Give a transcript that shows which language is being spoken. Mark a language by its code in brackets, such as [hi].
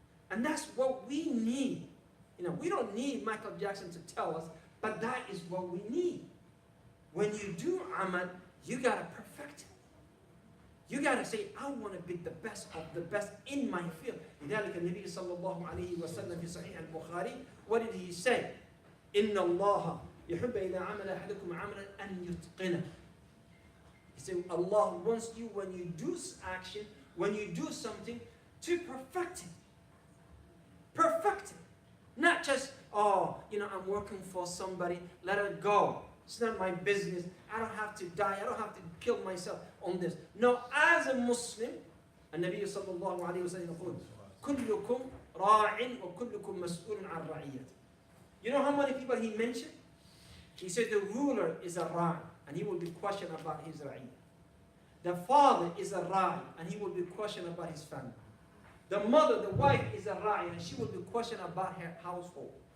[en] And that's what we need. We don't need Michael Jackson to tell us, but that is what we need. When you do amal, you got to perfect it. You got to say, I want to be the best of the best in my field. [ar] لذلك النبي صلى الله عليه وسلم في صحيح البخاري, [en] what did he say? [ar] إن الله يحب إذا عمل أحدكم عملا أن يتقنه. [en] He said, Allah wants you, when you do action, when you do something, to perfect it. Perfect it. Not just, I'm working for somebody, let it go. It's not my business. I don't have to die. I don't have to kill myself on this. No, as a Muslim, [ar] النبي صلى الله عليه وسلم يقول كلكم راع وكلكم مسؤول عن رعيته. [en] You know how many people he mentioned? He said the ruler is a ra'i, and he will be questioned about his ra'iyah. The father is a ra'i, and he will be questioned about his family. The mother, the wife, is a ra'i, and she will be questioned about her household.